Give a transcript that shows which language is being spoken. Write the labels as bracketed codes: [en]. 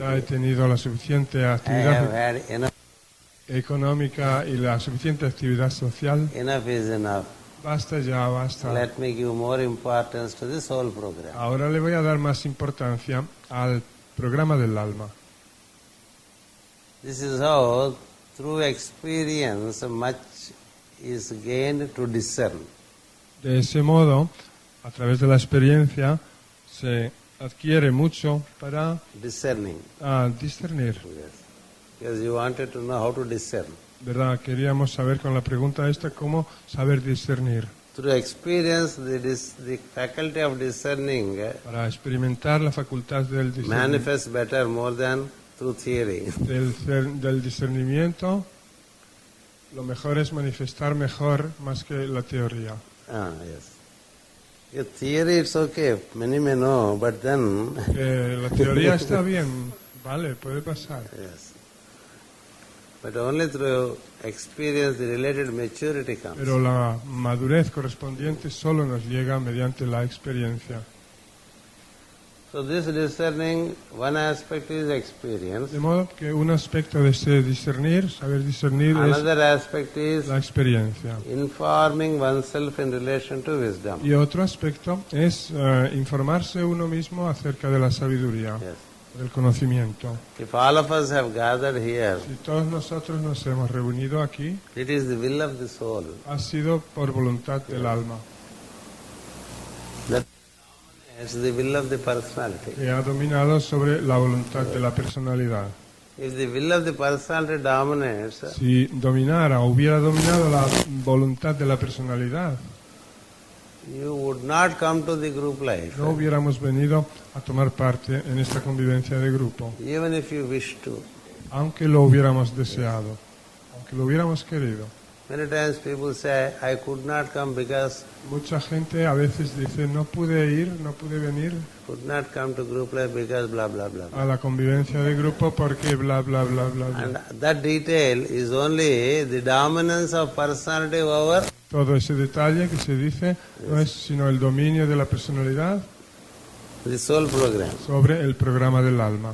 [es] ya he tenido la suficiente [en] I have [es] actividad [en] had enough. [es] económica y la suficiente actividad social. [en] Enough is enough. [es] Basta ya, basta. [en] Let me give more importance to the soul program. [es] Ahora le voy a dar más importancia al programa del alma. [en] This is how, through experience, much is gained to discern. [es] De ese modo, a través de la experiencia, se adquiere mucho para [en] Discerning. [es] discernir. [en] Yes. Because you wanted to know how to discern. [es] ¿Verdad? Queríamos saber con la pregunta esta cómo saber discernir. [en] Through experience, the faculty of discerning [es] Para experimentar la facultad del [en] manifests better more than through theory. [es] del discernimiento, lo mejor es manifestar mejor más que la teoría. [en] Yes. Your theory, it's okay, many may know, but then, [es] La teoría está bien, vale, puede pasar. [en] yes. But only through experience the related maturity comes. [es] Pero la madurez correspondiente solo nos llega mediante la experiencia. [en] So this discerning, one aspect is experience, [es] De modo que un aspecto de ese discernir, saber discernir, es [en] another aspect is [es] la experiencia. [en] informing oneself in relation to wisdom. [es] Y otro aspecto es informarse uno mismo acerca de la sabiduría, [en] Yes. [es] del conocimiento. [en] If all of us have gathered here, [es] Si todos nosotros nos hemos reunido aquí, [en] it is the will of the soul. [es] ha sido por voluntad del alma, [en] That is the will of the personality. [es] que ha dominado sobre la voluntad de la personalidad. [en] If the will of the personality dominates, [es] Si dominara o hubiera dominado la voluntad de la personalidad, [en] you would not come to the group life, [es] no hubiéramos venido a tomar parte en esta convivencia de grupo, [en] even if you wish to. [es] aunque lo hubiéramos deseado, aunque lo hubiéramos querido. [en] Many times people say, I could not come because [es] Mucha gente a veces dice, no pude ir, no pude venir [en] could not come to group life because blah blah blah. [es] a la convivencia de grupo porque bla, bla, bla, bla, bla. [en] And that detail is only the dominance of personality over [es] Todo ese detalle que se dice no es sino el dominio de la personalidad [en] the soul program. [es] sobre el programa del alma.